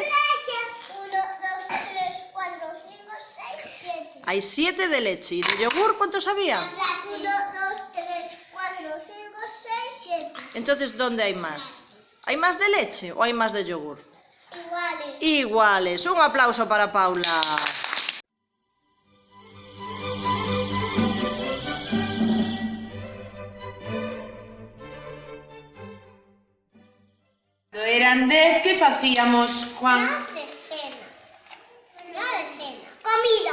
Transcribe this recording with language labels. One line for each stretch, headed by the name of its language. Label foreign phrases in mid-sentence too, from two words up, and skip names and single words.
Spanish: Leche. 1, 2, 3, 4, 5, 6, 7. Hay 7 de leche. ¿Y de yogur cuántos había? 1, 2, 3, 4, 5, 6, 7. Entonces, ¿dónde hay más? ¿Hay más de leche o hay más de yogur? Iguales. Iguales. Un aplauso para Paula.
Galician: Cando eran 10, que facíamos, Juan?
Spanish: De cena. No de cena. Comida.